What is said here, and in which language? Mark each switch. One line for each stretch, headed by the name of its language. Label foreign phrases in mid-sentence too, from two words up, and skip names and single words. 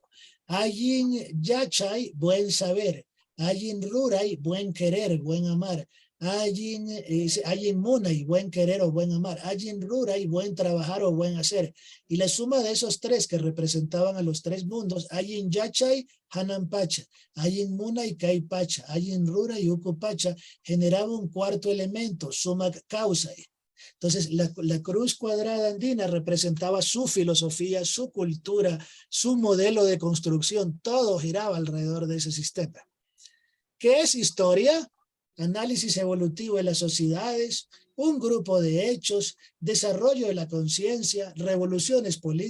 Quechua: Ayin Yachay,
Spanish: buen saber.
Quechua: Ayin Ruray,
Spanish: buen querer, buen amar.
Quechua: Ayin Munay,
Spanish: buen querer o buen amar.
Quechua: Ayin Ruray,
Spanish: buen trabajar o buen hacer. Y la suma de esos 3 que representaban a los 3 mundos,
Quechua: Ayin Yachay, Hanampacha, Ayin Munay, Caipacha, Ayin Ruray, Ucupacha,
Spanish: generaba un 4º elemento,
Quechua: Sumac Causay.
Spanish: Entonces, la cruz cuadrada andina representaba su filosofía, su cultura, su modelo de construcción. Todo giraba alrededor de ese sistema. ¿Qué es historia? Análisis evolutivo de las sociedades, un grupo de hechos, desarrollo de la conciencia, revoluciones políticas.